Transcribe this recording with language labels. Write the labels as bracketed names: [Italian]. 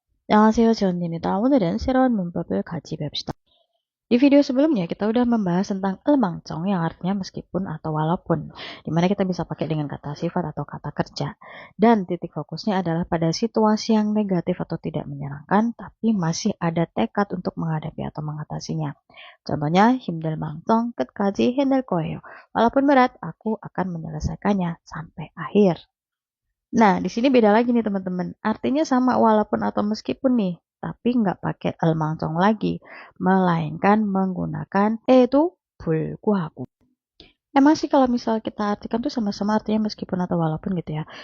[Korean] 안녕하세요, 지원입니다. 오늘은 새로운 문법을 같이 배웁시다. [Indonesian] Di video sebelumnya kita udah membahas tentang elmangcong yang artinya meskipun atau walaupun, dimana kita bisa pakai dengan kata sifat atau kata kerja. Dan titik fokusnya adalah pada situasi yang negatif atau tidak menyenangkan, tapi masih ada tekad untuk menghadapi atau mengatasinya. [Korean] Contohnya, 힘들 망정 끝까지 해낼 거예요. [Indonesian] Walaupun berat, aku akan menyelesaikannya sampai akhir. Nah, di sini beda lagi nih teman-teman. Artinya sama walaupun atau meskipun nih, tapi nggak pakai elmangcong lagi, melainkan menggunakan itu 불구하고. Emang sih kalau misal kita artikan tuh sama-sama artinya meskipun atau walaupun gitu ya.